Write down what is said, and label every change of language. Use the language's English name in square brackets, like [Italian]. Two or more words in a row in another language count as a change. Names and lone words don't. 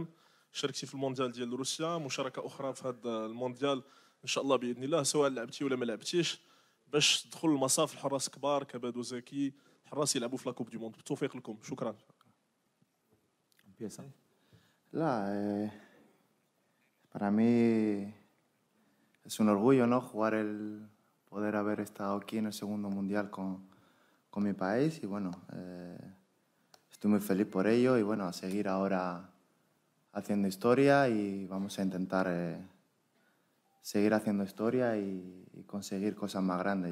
[Arabic] شاركتي في المونديال ديال روسيا مشاركه اخرى في هذا المونديال ان شاء الله باذن الله سواء لعبتي ولا ما لعبتيش باش تدخل المصاف الحراس كبار كبادو زكي حراس يلعبوا في [French] la coupe du monde. [Arabic] بالتوفيق لكم شكرا. [Spanish] لا para mí es un orgullo, ¿no? Poder haber estado aquí en el segundo mundial con mi país y bueno, estoy muy feliz por ello y bueno, a seguir ahora haciendo historia y vamos a intentar seguir haciendo historia y conseguir cosas más grandes.